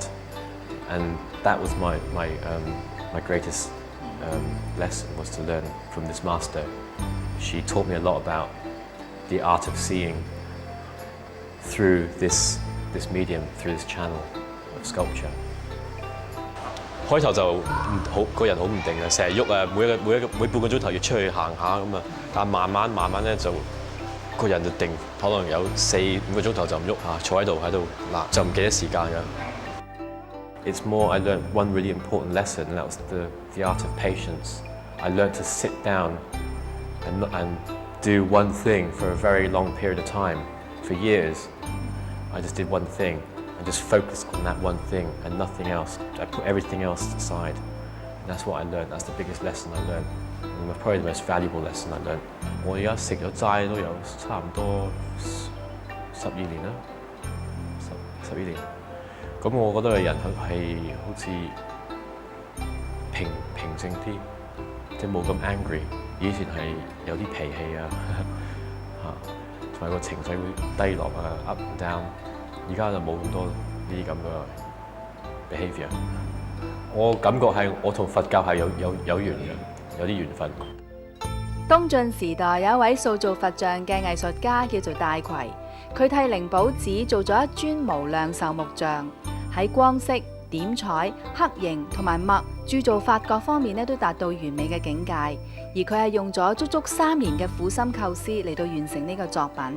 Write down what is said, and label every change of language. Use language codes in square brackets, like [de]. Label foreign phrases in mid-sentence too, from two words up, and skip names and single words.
[en] And that was my greatest lesson, was to learn from this master. She taught me a lot about the art of seeing through this medium, through this channel of sculpture. [yue] 開頭就個人好唔定嘅，成日喐啊，每半個鐘頭要出去行下咁啊，但慢慢咧就個人就定，可能有4、5個鐘頭就唔喐下，坐喺度嗱，就唔記得時間㗎。 [en] it's more I learned one really important lesson, and that was the art of patience. I learned to sit down and do one thing for a very long period of time. For years, I just did one thing. I just focused on that one thing and nothing else. I put everything else aside. And that's what I learned. That's the biggest lesson I learned. And probably the most valuable lesson I learned. [yue] 我而家食咗齋都有差唔多12年啦，12年。咁我覺得個人係好似平靜啲，即係冇咁 angry。以前係有啲脾氣啊，同埋個情緒會低落啊 ， [en] up and down。 [yue] 而家就冇咁多呢啲咁嘅 behaviour。我感覺係我同佛教係有緣嘅，有啲緣分。東晉時代有一位塑造佛像嘅藝術家叫做戴逵，佢替靈寶寺做咗一尊無量壽木像，喺光色、點彩、黑形同埋墨鑄造法各方面都達到完美嘅境界，而佢係用咗足足3年嘅苦心構思嚟到完成呢個作品。